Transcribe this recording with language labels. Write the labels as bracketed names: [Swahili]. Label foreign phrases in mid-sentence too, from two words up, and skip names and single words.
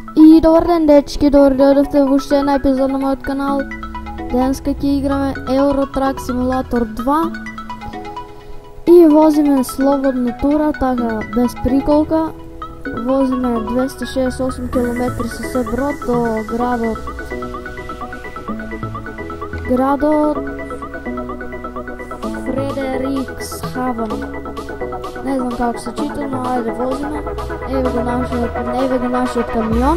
[Bulgarian] И добър ден, дечки, добре дойдохте в още една епизод на моят канал. [Macedonian] Днеска ки играме Euro Truck Simulator 2 и возиме слободна тура, така без приколка. Возиме 268 км със Брод до градът Фредериксхавен. Не знам как се чита, но айде возиме. Еве го нашият камион.